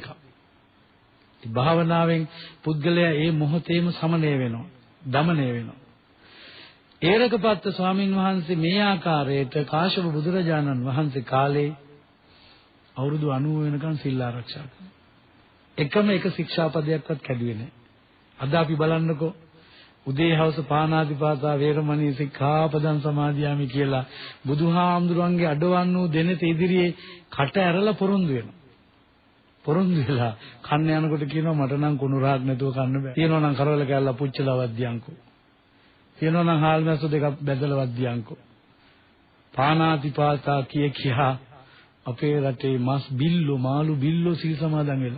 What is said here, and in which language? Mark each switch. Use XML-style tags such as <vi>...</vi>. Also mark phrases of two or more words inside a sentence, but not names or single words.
<si>භාවනාවෙන් පුද්ගලයා ඒ මොහොතේම සමනය වෙනවා, දමනය වෙනවා. ඒරකපත්ත ස්වාමින් වහන්සේ මේ ආකාරයට කාශ්‍යප බුදුරජාණන් වහන්සේ කාලේ අවුරුදු 90 වෙනකන් සිල් ආරක්ෂා කළා. එකම එක ශික්ෂාපදයක්වත් කැඩුවේ නැහැ. අද අපි බලන්නකෝ උදේ හවස</si> <pi>පාණාතිපාතා වේරමණී සික්ඛාපදං සමාදියාමි</pi> <si>කියලා බුදුහාමුදුරන්ගේ අඩවන් වූ දෙනෙත ඉදිරියේ කට ඇරලා පොරොන්දු වෙනවා. පොරොන්දු වෙලා කන්න යනකොට කියනවා මට නම් කුණු රාග නැතුව කන්න බෑ. තියෙනවා නම් කරවල කැල්ල පුච්චලා වද්දියන්කෝ. තියෙනවා නම් හාල් මැස්ස දෙකක් බැදලා වද්දියන්කෝ. පාණාතිපාතා කියා අපේ රටේ මස් බිල්ලෝ මාළු බිල්ලෝ සිල් සමාදන් වෙලා.</si>